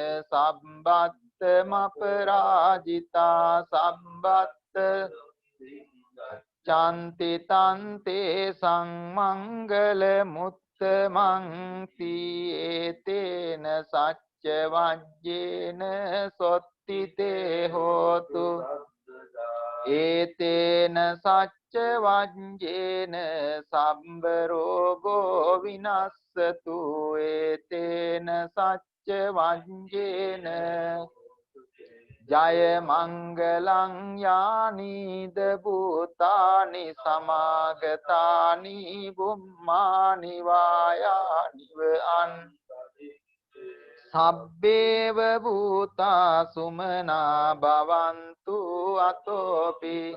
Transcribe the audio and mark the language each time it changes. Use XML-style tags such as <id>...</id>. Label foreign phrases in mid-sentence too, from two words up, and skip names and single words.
<pi>සම්බත්තමපරාජිතා සම්බත්ත චන්ති තන්තේ සංමංගල මුත්තමං තීතේන සච්ච වජ්ජේන සොත්තිතේ හෝතු ඒතේන සච්ච වජ්ජේන සම්බ රෝගෝ විනස්සතු ඒතේන සච්ච වජ්ජේන ජය මංගලං යානීද භූතානි සමාගතානි බුම්මානි වායානිව අන් සබ්බේව භූතා සුමනා භවන්තු අතෝපි</pi>